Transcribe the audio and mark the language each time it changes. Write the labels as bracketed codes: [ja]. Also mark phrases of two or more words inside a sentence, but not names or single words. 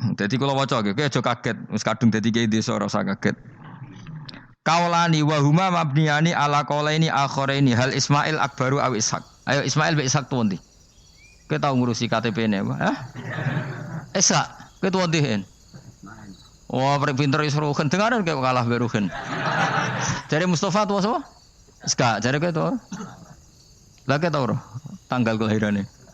[jv] Dadi kula waca nggih, kowe aja kaget. Wis kadung dadi kiai desa ora usah kaget. [ar] قولان وهما مبنيان على قولين آخرين هل إسماعيل أكبر أو إسحاق. [jv] Ayo Ismail be Ishaq tuwa ndi? Kowe tau ngurusi KTP-ne apa? Hah? Ishaq, kowe tuwa ndi hen? Oh, pinter iso rugen dengaran kowe kalah be rugen. Jare Mustafa tuwa sapa? Ishaq, jare kowe tuwa. Lah kowe tau ora tanggal kelahirane?